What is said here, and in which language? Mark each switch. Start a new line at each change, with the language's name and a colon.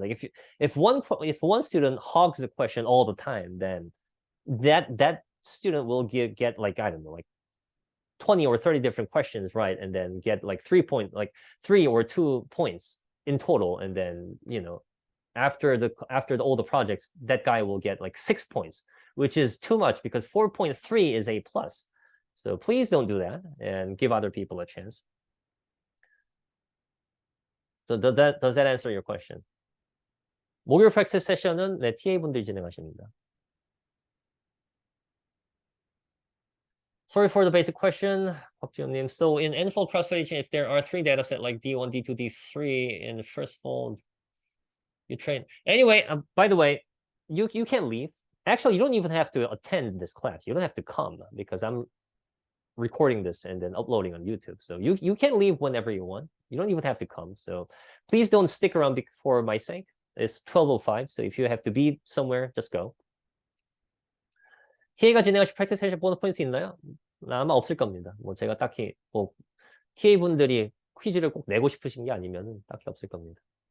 English: Like if one student hogs the question all the time, then that student will get like, I don't know, like 20 or 30 different questions right, and then get like 3 or 2 points in total, and then after all the projects, that guy will get like 6 points, which is too much because 4.3 is A plus. So please don't do that and give other people a chance. So does that answer your question?
Korean: 목요일 프랙티스 세션은 TA분들이 진행하십니다.
English: Sorry for the basic question, 박지훈님. So in n-fold cross-validation, if there are 3 data set like D1, D2, D3 in the first fold, you train. Anyway, by the way, you can leave. Actually, you don't even have to attend this class. You don't have to come because I'm recording this and then uploading on YouTube. So you can leave whenever you want. You don't even have to come. So please don't stick around for my sake. It's 12:05. So if you have to be somewhere, just go.
Korean: TA가 진행하실 프랙티스 세션 보너스 포인트 있나요? 아마 없을 겁니다. 뭐 제가 딱히 TA 분들이 퀴즈를 꼭 내고 싶으신 게 아니면 딱히 없을 겁니다.